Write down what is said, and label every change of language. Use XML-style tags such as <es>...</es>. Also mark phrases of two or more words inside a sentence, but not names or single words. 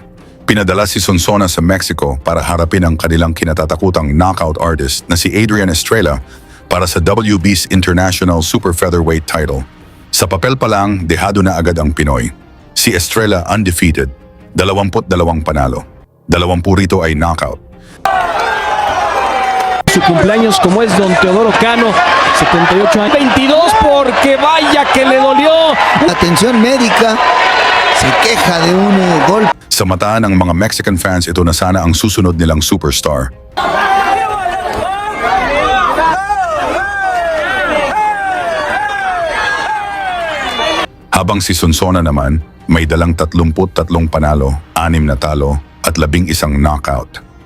<tl>Pinadala si Sonsona sa Mexico para harapin ang kanilang kinatatakutang</tl> <en>knockout artist</en> <tl>na si Adrian Estrella para sa WB's International Super Featherweight title. Sa papel pa lang, dehado na agad ang Pinoy. Si Estrella undefeated, 22 panalo. 20 rito ay knockout.</tl> <es>Su cumpleaños como es Don Teodoro Cano, 78 años. 22 porque vaya que le dolió. Atención médica, se queja de un golpe.</es> <tl>Sa mata ng mga</tl> <en>Mexican fans,</en> <tl>ito na sana ang susunod nilang superstar. Habang si Sonsona naman, may dalang 33 panalo, 6 na talo, at 11 knockout.</tl>